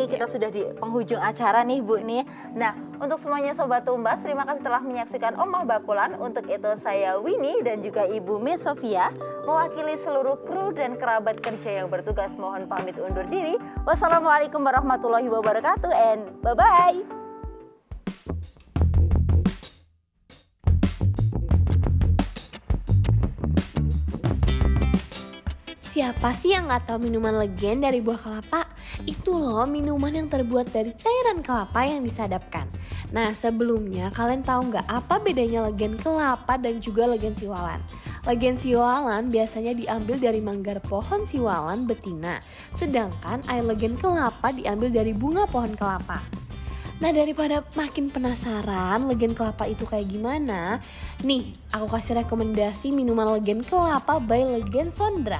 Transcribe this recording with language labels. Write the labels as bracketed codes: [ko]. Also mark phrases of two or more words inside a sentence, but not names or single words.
[id] Kita sudah di penghujung acara nih Bu nih. Nah untuk semuanya Sobat Tumbas, terima kasih telah menyaksikan Omah Bakulan. Untuk itu saya Winnie dan juga Ibu Miss Sofia mewakili seluruh kru dan kerabat kerja yang bertugas mohon pamit undur diri. [ar] والسلام عليكم ورحمة الله وبركاته [en] and bye-bye. [id] Siapa sih yang gak tahu minuman Legen dari buah kelapa? Itu loh minuman yang terbuat dari cairan kelapa yang disadapkan. Nah sebelumnya kalian tahu nggak apa bedanya Legen kelapa dan juga Legen siwalan? Legen siwalan biasanya diambil dari manggar pohon siwalan betina, sedangkan air Legen kelapa diambil dari bunga pohon kelapa. Nah daripada makin penasaran Legen kelapa itu kayak gimana, nih aku kasih rekomendasi minuman Legen kelapa by Legen Sondra.